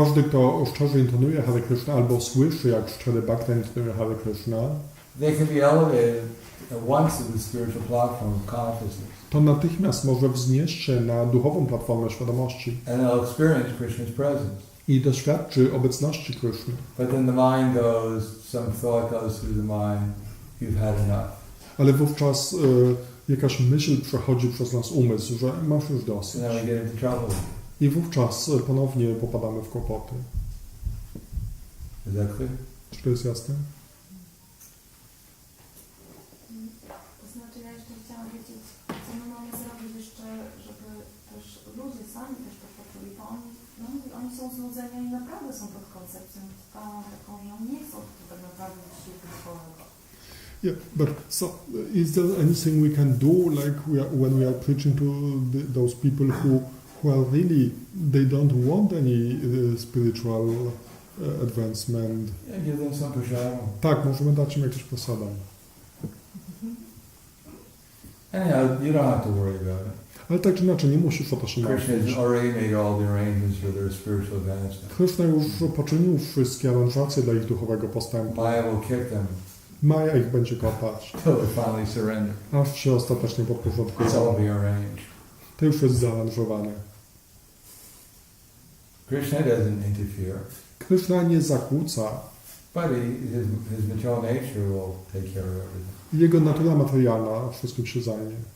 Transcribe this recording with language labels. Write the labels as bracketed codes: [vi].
[pl] każdy, kto szczerze intonuje Hare Krishna albo słyszy, jak szczery bhakta intonuje Hare Krishna, [en] They can be elevated at once to the spiritual platform of consciousness. [pl] to natychmiast może wznieść się na duchową platformę świadomości [en] And they'll experience Krishna's presence. [pl] i doświadczy obecności Kryszny. [en] But then the mind goes, some thought goes through the mind, you've had enough. [pl] Ale wówczas jakaś myśl przechodzi przez nas umysł, że masz już dosyć. [en] And then we get into trouble. [pl] I wówczas ponownie popadamy w kłopoty. [en] Is that clear? [pl] Czy to jest jasne? To znaczy ja jeszcze chciałam wiedzieć, co my mamy zrobić jeszcze, żeby też ludzie sami też to poczuli, bo oni są znudzeni, oni naprawdę są pod koncepcją taką, że oni nie chcą tak naprawdę dzisiaj duchowego. [en] Yeah, but so is there anything we can do, like when we are preaching to those people Well, really, they don't want any spiritual advancement. Yeah, give them some prasadam. [pl] Tak, możemy dać im jakiś prasadam. [en] Anyhow, you don't have to worry about it. [pl] Ale tak czy inaczej, nie musisz o to się [en] Krishna [pl] martwić. [en] has already made all the arrangements for their spiritual advancement. [pl] Krishna już poczynił wszystkie aranżacje dla ich duchowego postępu. [en] Maya will kick them [pl] Maja ich będzie kopać, [en] till they finally surrender. [pl] aż się ostatecznie [en] It's all [pl] podporządkują. [en] be arranged. [pl] To już jest zaaranżowane. [en] Krishna doesn't interfere, [pl] Krishna nie zakłóca. [en] but his material nature will take care of everything. [pl] Jego natura materialna wszystkim się zajmie.